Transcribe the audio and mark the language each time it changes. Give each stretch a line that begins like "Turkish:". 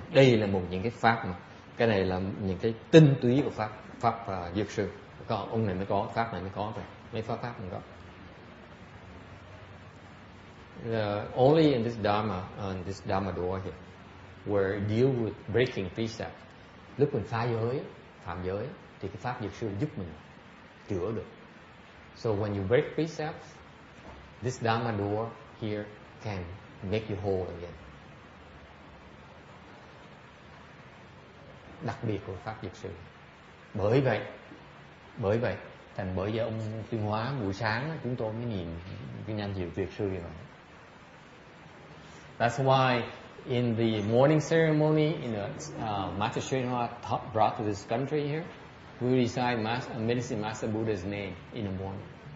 Vietnamese: Đây là một những cái pháp mà cái này là những cái tinh túy của pháp dược sư. Có ông này mới có, pháp này mới có rồi, mấy pháp không có.
English: Only in this Dharma, this Dharma door here, where it deal with breaking precept.
Vietnamese: Lúc mình phá giới, phạm giới, thì cái pháp dược sư giúp mình chữa được.
English: So when you break precepts, this Dharma door here can make you whole again.
Vietnamese: Đặc biệt của pháp dược sư. Bởi vậy, thành bởi giờ ông tuyên hóa buổi sáng chúng tôi mới niệm cái danh hiệu dược sư như vậy.
English: That's why in the morning ceremony, Master Srinivas brought to this country here, we recite Medicine Master Buddha's name in the morning.